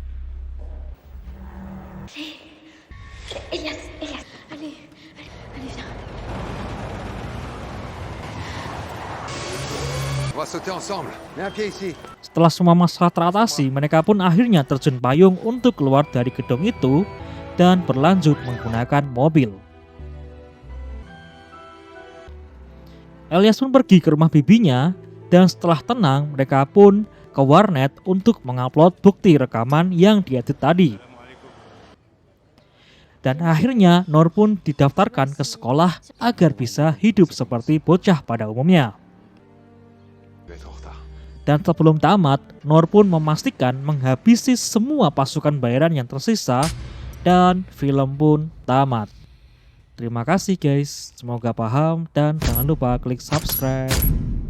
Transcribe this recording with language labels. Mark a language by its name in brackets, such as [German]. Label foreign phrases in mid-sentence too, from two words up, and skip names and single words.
[French] Elias, Elias, allez, viens. On va sauter ensemble. Mets un pied ici. [Indonesian] Setelah semua masalah teratasi, mereka pun akhirnya terjun payung untuk keluar dari gedung itu dan berlanjut menggunakan mobil. Elyas pun pergi ke rumah bibinya dan setelah tenang mereka pun ke warnet untuk mengupload bukti rekaman yang diedit tadi. Dan akhirnya Nur pun didaftarkan ke sekolah agar bisa hidup seperti bocah pada umumnya. [French] Je vais être en retard. [Indonesian] Dan sebelum tamat, Nur pun memastikan menghabisi semua pasukan bayaran yang tersisa dan film pun tamat. Terima kasih guys, semoga paham dan jangan lupa klik subscribe.